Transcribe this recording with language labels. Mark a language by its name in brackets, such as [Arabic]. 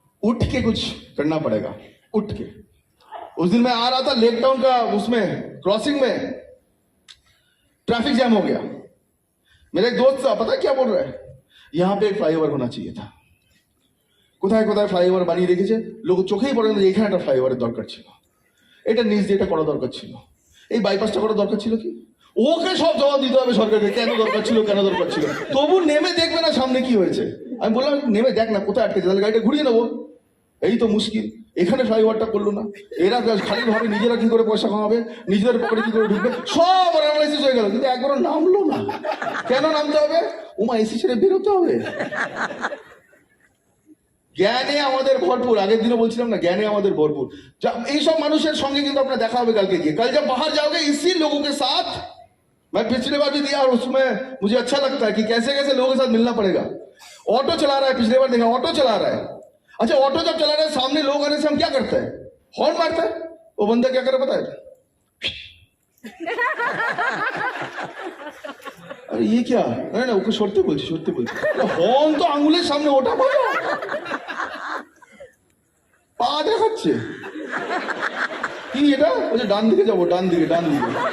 [Hindi] उठ के कुछ करना पड़ेगा, उठ के। उस दिन मैं आ रहा था लेक टाउन का, उसमें क्रॉसिंग में ट्रैफिक जैम हो गया। मेरा एक दोस्त था, पता क्या बोल रहा है, यहां पे एक फ्लाईओवर होना चाहिए था। [Bangla] কোথায় কোথায় ফ্লাইওভার বানিয়ে রেখেছে, লোক চোখেই পড়ে না এখানে একটা ফ্লাইওভারের দরকার ছিল, এটা নিচ দিয়ে এটা করা দরকার ছিল, এই বাইপাসটা করা দরকার ছিল কি? ওকে সব জবাব দিতে হবে সরকারকে, কেন দরকার ছিল, কেন দরকার ছিল। তবু নেমে দেখবে না সামনে কি হয়েছে। আমি বললাম নেমে দেখ না কোথায় আটকেছে, তাহলে গাড়িটা ঘুরিয়ে নেবো। এই তো মুশকিল, এখানে ফ্লাইওভারটা করলো না, এরা খালি ভাবে নিজেরা কি করে পয়সা কামাবে, নিজেদের পকেটে কি করে ঢুকবে, সব অ্যানালাইসিস হয়ে গেল, কিন্তু একবারও নামলো না। কেন নামতে হবে? উমা এসি ছেড়ে বেরোতে হবে। জ্ঞানে আমাদের ভরপুর, আগের দিনও বলছিলাম না, জ্ঞানে আমাদের ভরপুর। এইসব মানুষের সঙ্গে কিন্তু আপনার দেখা হবে কালকে গিয়ে। [Hindi] कल जब बाहर जाओगे इसी लोगों के साथ, मैं पिछले बार भी दिया और उसमें मुझे अच्छा लगता है कि कैसे कैसे लोगों के साथ मिलना पड़ेगा। ऑटो चला रहा है, पिछले बार देखा ऑटो चला रहा है। अच्छा, ऑटो जब चला रहा है सामने लोग आने से हम क्या करते हैं, हॉर्न मारते हैं। वो बंदा क्या करे पता है, अरे ये क्या, अरे ना [Bangla] ওকে সরতে বলছি, সরতে বলছি, হর্ন তো আঙুলের সামনে, ওটা বলো, পা দেখাচ্ছে কি এটা, বলছে ডান দিকে যাবো, ডান দিকে, ডান দিকে।